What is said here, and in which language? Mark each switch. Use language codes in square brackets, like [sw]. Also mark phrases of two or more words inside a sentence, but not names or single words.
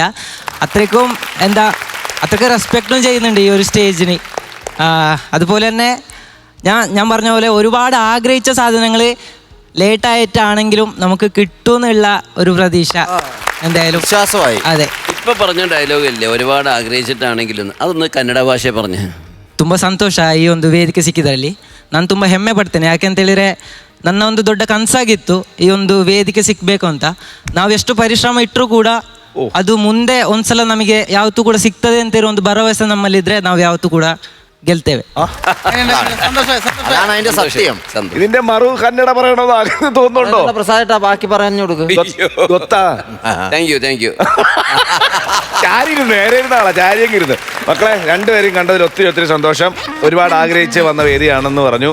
[ml] അത്രയ്ക്കും അത്രയ്ക്ക് റെസ്പെക്റ്റും ചെയ്യുന്നുണ്ട് ഈ ഒരു സ്റ്റേജിന്. അതുപോലെ തന്നെ ഞാൻ പറഞ്ഞ പോലെ ഒരുപാട് ആഗ്രഹിച്ച സാധനങ്ങൾ ലേറ്റായിട്ടാണെങ്കിലും നമുക്ക് കിട്ടുമെന്നുള്ള ഒരു പ്രതീക്ഷ എന്തായാലും വിശ്വാസമായി. അതെ, ഇപ്പൊ പറഞ്ഞ ഡയലോഗ് ഇല്ലേ, ഒരുപാട് ആഗ്രഹിച്ചിട്ടാണെങ്കിലും അതൊന്ന് [kn] ಕನ್ನಡ ಭಾಷೆ [ml] പറഞ്ഞു. [kn] ತುಂಬ ಸಂತೋಷ ಈ ಒಂದು ವೇದಿಕೆ ಸಿಕ್ಕಿದ್ರಲ್ಲಿ. ನಾನು ತುಂಬ ಹೆಮ್ಮೆ ಪಡ್ತೇನೆ. ಯಾಕೆಂತೇಳಿದರೆ ನನ್ನ ಒಂದು ದೊಡ್ಡ ಕನಸಾಗಿತ್ತು ಈ ಒಂದು ವೇದಿಕೆ ಸಿಕ್ಕಬೇಕು ಅಂತ. ನಾವು ಎಷ್ಟು ಪರಿಶ್ರಮ ಇಟ್ಟರೂ ಕೂಡ ಅದು ಮುಂದೆ ಒಂದ್ಸಲ ನಮಗೆ ಯಾವತ್ತೂ ಕೂಡ ಸಿಗ್ತದೆ ಅಂತ ಇರೋ ಒಂದು ಭರವಸೆ ನಮ್ಮಲ್ಲಿದ್ರೆ ನಾವು ಯಾವತ್ತೂ ಕೂಡ ಗೆಲ್ತೇವೆ. [ml] അതാണ് അതിന്റെ സത്യം. ഇതിന്റെ മറു കന്നഡ പറയണത് അങ്ങനെ തോന്നുന്നുണ്ടോ? പ്രസാദേട്ടാ ബാക്കി പറഞ്ഞു കൊടുക്കും. [en] thank you. [ml] ചാരി നേരെ ഇരുന്നാളാ, ചാരിയും ഇരുന്ന്. മക്കളെ രണ്ടുപേരും കണ്ടതിൽ ഒത്തിരി സന്തോഷം. ഒരുപാട് ആഗ്രഹിച്ച് വന്ന വേദിയാണെന്ന് പറഞ്ഞു.